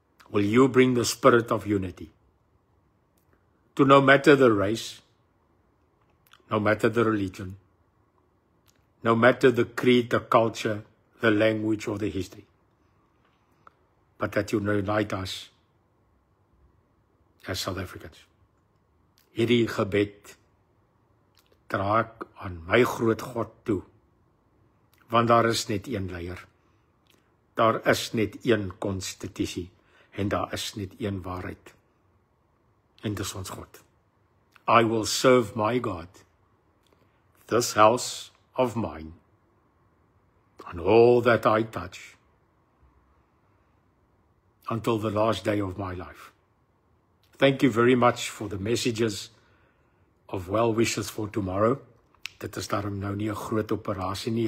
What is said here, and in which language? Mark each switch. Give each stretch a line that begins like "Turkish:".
English: Will you bring the spirit of unity to no matter the race, no matter the religion, no matter the creed, the culture, the language, or the history, but that you unite us as South Africans.
Afrikaans: Hierdie gebed dra ek aan my groot God toe, want daar is net een leier, daar is net een konstitusie, en daar is net een waarheid, en dis ons God.
English: I will serve my God, this house of mine, and all that I touch, until the last day of my life. Thank you very much for the messages of well wishes for tomorrow.
Afrikaans: Dit is daarom nou nie 'n groot operasie nie.